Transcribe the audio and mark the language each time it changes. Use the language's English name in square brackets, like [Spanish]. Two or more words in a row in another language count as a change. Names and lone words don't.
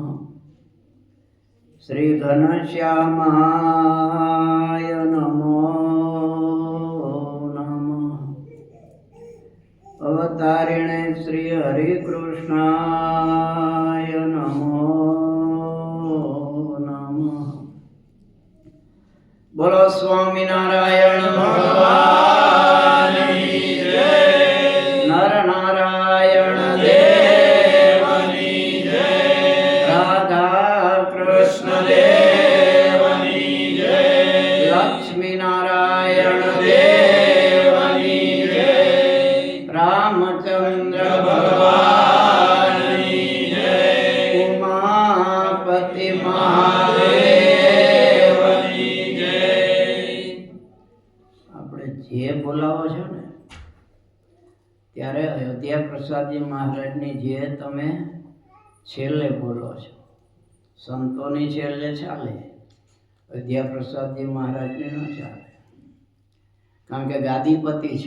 [Sanskrit] श्री घनश्यामाय नमो नमः। अवतारिणे श्री हरिकृष्णाय नमो नमः। [Hindi] बोलो स्वामिनारायण भगवान की जय। नर नारायण देव की जय। राधा कृष्ण देव की जय। लक्ष्मी नारायण देव की जय। रामचंद्र भगवान की जय। उमापति महादेव की जय। [Gujarati] આપણે જે બોલાવો છો ને ત્યારે અયોધ્યા પ્રસાદજી મહારાજની જે તમે છેલ્લે બોલો છો, સંતોની છેલ્લે ચાલે, અયોધ્યા પ્રસાદજી મહારાજની ન ચાલે, કારણ કે ગાદીપતિ છે.